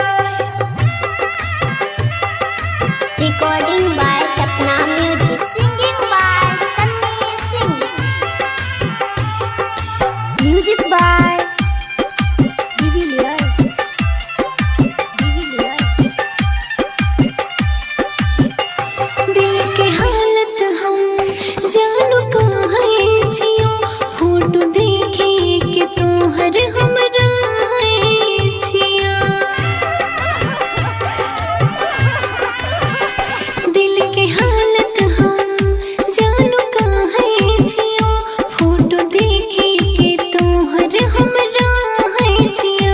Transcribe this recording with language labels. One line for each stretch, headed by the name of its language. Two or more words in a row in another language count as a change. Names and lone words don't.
English: recording by Sapna Music singing by Sunny Singh music by Devilliers
Maithili: दिल के हालत हम जानू कहाँ छियो फोटो देखे के तोहर हमरा छिया दिल के हालत हम जानू कहाँ छियो फोटो देखे के तोहर हमरा छिया